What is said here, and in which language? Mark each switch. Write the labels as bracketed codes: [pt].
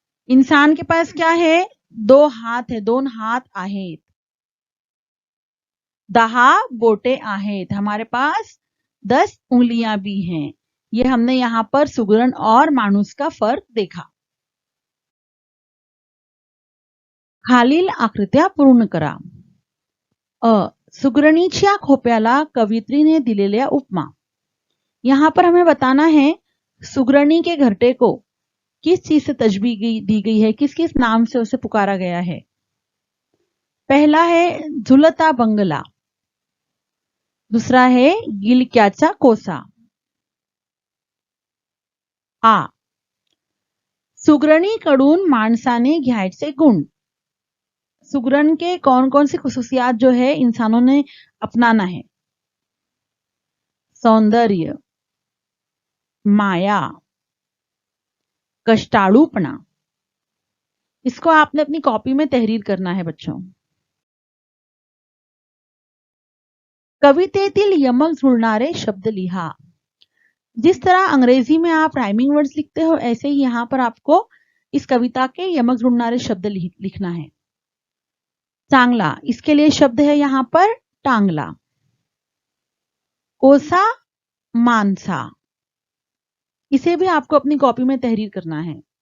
[hi] इंसान के पास क्या है, 2 हात है, [mr] 2 हात आहेत. 10 बोटे आहेत, [hi] हमारे पास 10 उंगलियां भी हैं. ये हमने यहां पर सुगरण और मानुस का फर्क देखा. [mr] खालील आकृत्या पूर्ण करा. सुगरणीच्या खोप्याला कवयित्रीने दिलेल्या उपमा. [hi] यहां पर हमें बताना है सुगरणी के घरटे को किस चीज से तशबीह दी गई है, किस किस नाम से उसे पुकारा गया है. पहला है झुलता बंगला, दूसरा है गिलक्याचा कोसा. [mr] आ, सुगरणीकडून माणसाने घ्यायचे गुण. [hi] सुगरण के कौन कौन सी खुसूसियात जो है इंसानों ने अपनाना है. [mr] सौंदर्य, माया, कष्टाळूपणा. [hi] इसको आपने अपनी कॉपी में तहरीर करना है बच्चों. [mr] कवितेतील यमक जुळणारे शब्द लिहा. [hi] जिस तरह अंग्रेजी में आप राइमिंग वर्ड्स लिखते हो, ऐसे ही यहां पर आपको इस कविता के यमक जुड़नारे शब्द लिखना है. चांगला, इसके लिए शब्द है यहां पर टांगला. कोसा, मानसा, इसे भी आपको अपनी कॉपी में तहरीर करना है.